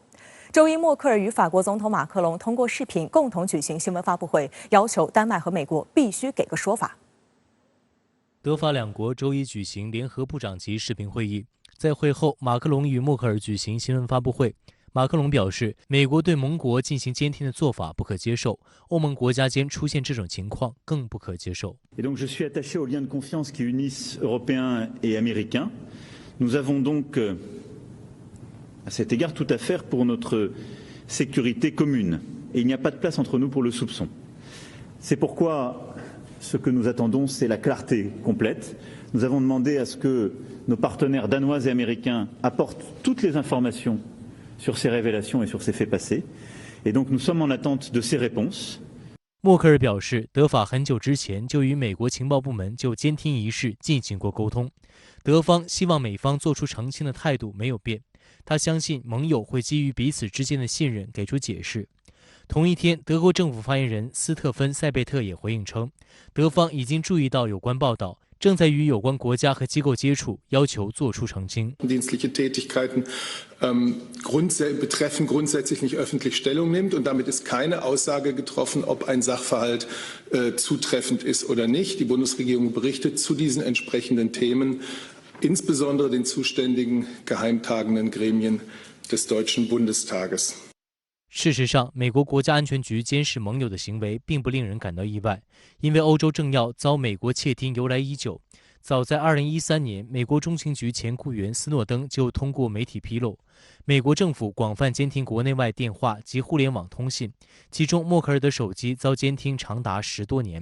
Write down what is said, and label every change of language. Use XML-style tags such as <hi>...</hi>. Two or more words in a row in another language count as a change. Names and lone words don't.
<zh>周一，默克尔与法国总统马克龙通过视频共同举行新闻发布会，要求丹麦和美国必须给个说法。德法两国周一举行联合部长级视频会议，在会后，马克龙与默克尔举行新闻发布会。马克龙表示，美国对盟国进行监听的做法不可接受，欧盟国家间出现这种情况更不可接受。</zh> <fr>Et donc je suis attaché aux liens de confiance qui unissent Européens et Américains. Nous avons donc à cet égard tout à faire pour notre sécurité commune. Et il n'y a pas de place entre nous pour le soupçon. C'est pourquoi ce que nous attendons, c'est la clarté complète. Nous avons demandé à ce que nos partenaires danois et américains apportent toutes les informations sur ces révélations et sur ces faits passés. Et donc nous sommes en attente de ces réponses.</fr> <zh>默克尔表示，德法很久之前就与美国情报部门就监听一事进行过沟通，德方希望美方做出澄清的态度没有变。他相信盟友会基于彼此之间的信任给出解释。同一天，德国政府发言人斯特芬·塞贝特也回应称，德方已经注意到有关报道，正在与有关国家和机构接触，要求做出澄清。</zh> <de>Dienstliche Tätigkeiten betreffen grundsätzlich nicht öffentlich Stellung nimmt und damit ist keine Aussage getroffen, ob ein Sachverhalt zutreffend ist oder nicht. Die Bundesregierung berichtet zu diesen entsprechenden Themen, insbesondere den zuständigen geheimtagenden Gremien des Deutschen Bundestages.</de> <zh>事实上，美国国家安全局监视盟友的行为并不令人感到意外，因为欧洲政要遭美国窃听由来已久。早在2013年，美国中情局前雇员斯诺登就通过媒体披露，美国政府广泛监听国内外电话及互联网通信，其中默克尔的手机遭监听长达10多年。</zh>